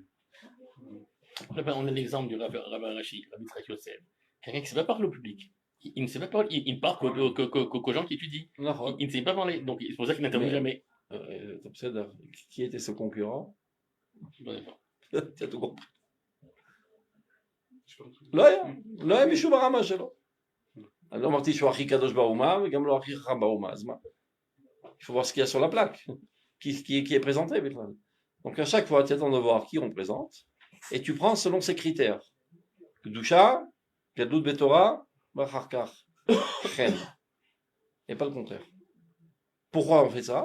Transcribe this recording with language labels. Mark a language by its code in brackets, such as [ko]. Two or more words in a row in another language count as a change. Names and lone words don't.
[fr] On a l'exemple du rabbin Rashi, Rabbi Yitzhak Yosef. Quelqu'un qui ne sait pas parler au public. Il ne sait pas parler, il ne parle qu'aux gens qui étudient. Il ne sait pas parler, donc c'est pour ça qu'il n'intervient jamais. Qui était ce concurrent? Tu as tout compris. [he] לא היה מישהו ברמה שלו. אני לא אמרתי שהוא הכי קדוש באומה וגם לא הכי חכם באומה, אז מה? [fr] Il faut voir ce qu'il y a sur la plaque, qui est présenté. Donc à chaque fois, tu attends de voir qui on présente, et tu prends selon ces critères. [he] קדושה, גדלות בתורה, בחרקר, חן. [fr] Et pas le contraire. Pourquoi on fait ça?